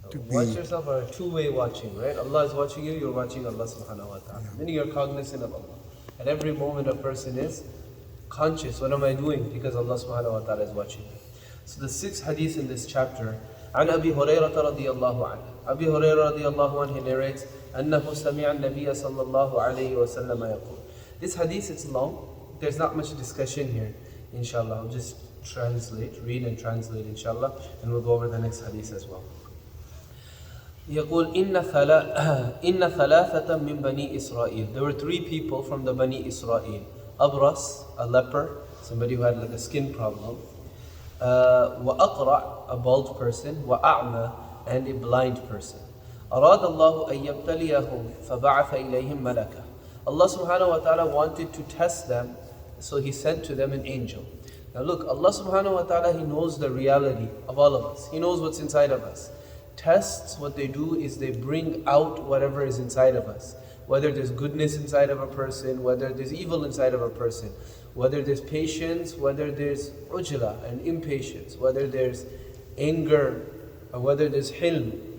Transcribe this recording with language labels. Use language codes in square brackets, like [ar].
[en] Watch yourself are a two-way watching, right? Allah is watching you, you're watching Allah subhanahu wa ta'ala. Meaning you're cognizant of Allah. At every moment a person is conscious, what am I doing? Because Allah subhanahu wa ta'ala is watching me. So the 6th hadith in this chapter, [ar] عن أبي هريرة رضي الله عنه. Abi Hurairah رضي الله عنه, [en] he narrates, [ar] أنه سمع النبي صلى الله عليه وسلم يقول. [en] This hadith, it's long. There's not much discussion here, inshallah. I'll just read and translate, inshallah, and we'll go over the next hadith as well. [ar] يقول إن ثلاثة من بني إسرائيل. [en] There were 3 people from the Bani Israel. Abras, a leper, somebody who had like a skin problem. وأقرع, a bald person. وأعمى, and a blind person. [ar] أراد الله أن يبتليهم فبعث إليهم ملكا. [en] Allah subhanahu wa ta'ala wanted to test them, so He sent to them an angel. Now look, Allah subhanahu wa ta'ala, He knows the reality of all of us. He knows what's inside of us. Tests, what they do is they bring out whatever is inside of us. Whether there's goodness inside of a person, whether there's evil inside of a person, whether there's patience, whether there's ujla and impatience, whether there's anger, or whether there's hilm.